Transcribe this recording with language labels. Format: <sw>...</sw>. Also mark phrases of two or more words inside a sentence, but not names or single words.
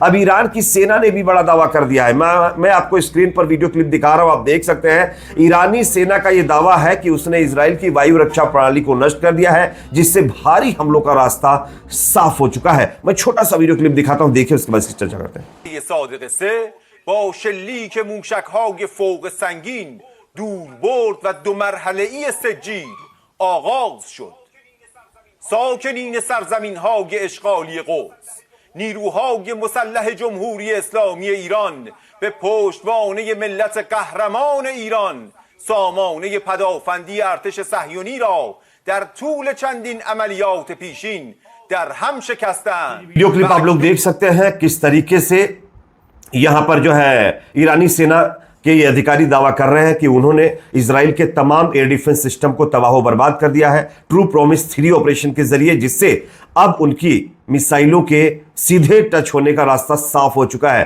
<hi>अब ईरान की सेना ने भी बड़ा दावा कर दिया है। मैं आपको स्क्रीन पर</hi> <en>video clip</en> <hi>दिखा रहा हूं, आप देख सकते हैं। ईरानी सेना का यह दावा है कि उसने इजराइल की वायु रक्षा प्रणाली को नष्ट कर दिया है, जिससे भारी हमलों का रास्ता साफ हो चुका है। मैं छोटा सा</hi> <en>video clip</en> <hi>दिखाता हूं, देखिए उसके बाद इसकी चर्चा करते हैं।</hi> <fa>با شلیک موشک‌های فوق سنگین دور برد و دو مرحله‌ای سجیر آغاز شد. ساکنین سرزمین‌های اشغالی قدس، نیروهای مسلح جمهوری اسلامی ایران به پشتوانه ملت قهرمان ایران سامانه پدافندی ارتش صهیونی را در طول چندین عملیات پیشین در هم شکستند.</fa> <en>video clip</en> <hi>आप लोग देख सकते हैं किस तरीके से यहां पर जो है ईरानी सेना के ये अधिकारी दावा कर रहे हैं कि उन्होंने इजराइल के तमाम</hi> <en>air defense system</en> <hi>को तबाह बर्बाद कर दिया है ट्रू प्रॉमिस 3 ऑपरेशन के जरिए, जिससे अब उनकी मिसाइलों के सीधे टच होने का रास्ता साफ हो चुका है।</hi>